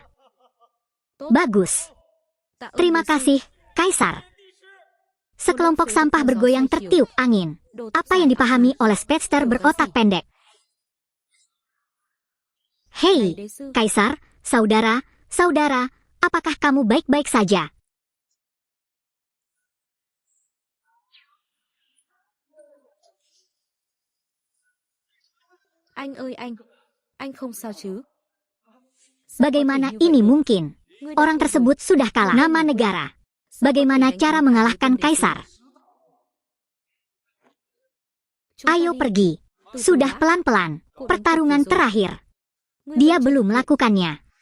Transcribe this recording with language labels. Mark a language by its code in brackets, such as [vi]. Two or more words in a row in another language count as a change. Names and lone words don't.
[id] Bagus. Terima kasih, Kaisar. Sekelompok sampah bergoyang tertiup angin. Apa yang dipahami oleh Speedster berotak pendek? Hei, Kaisar, saudara, apakah kamu baik-baik saja? [vi] Anh ơi anh không sao chứ? [id] Bagaimana ini mungkin? Orang tersebut sudah kalah. Nama negara. Bagaimana cara mengalahkan Kaisar? Ayo pergi. Sudah pelan-pelan. Pertarungan terakhir. Dia belum melakukannya.